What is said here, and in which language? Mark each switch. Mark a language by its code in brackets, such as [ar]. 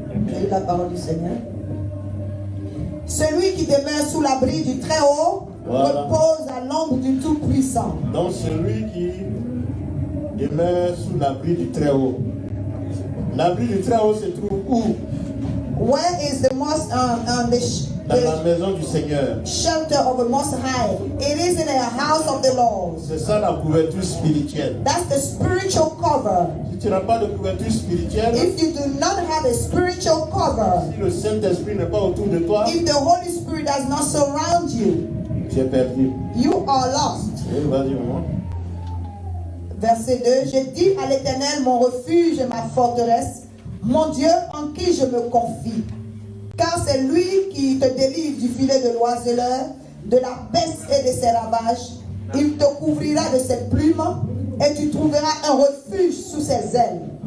[fr] J'ai lu la parole du Seigneur. Celui qui demeure sous l'abri du Très-Haut repose à l'ombre du Tout-Puissant. Donc celui qui demeure sous l'abri du Très-Haut. L'abri du Très-Haut se trouve où? [en] Where is the most [fr] Dans la maison du Seigneur. [en] shelter of the Most High? It is in the house of the Lord. [fr] C'est ça la couverture spirituelle. [en] That's the spiritual cover. [fr] Si tu n'as pas de couverture spirituelle, [en] If you do not have a spiritual cover, [fr] si le Saint-Esprit n'est pas autour de toi, [en] if the Holy Spirit does not surround you, [fr] tu es perdu. [en] you are lost. [fr] Oui, vas-y, maman. Verset 2, je dis à l'Éternel, mon refuge et ma forteresse, mon Dieu en qui je me confie. Car c'est lui qui te délivre du filet de l'oiseleur, de la peste et de ses ravages. Il te couvrira de ses plumes et tu trouveras un refuge sous ses ailes.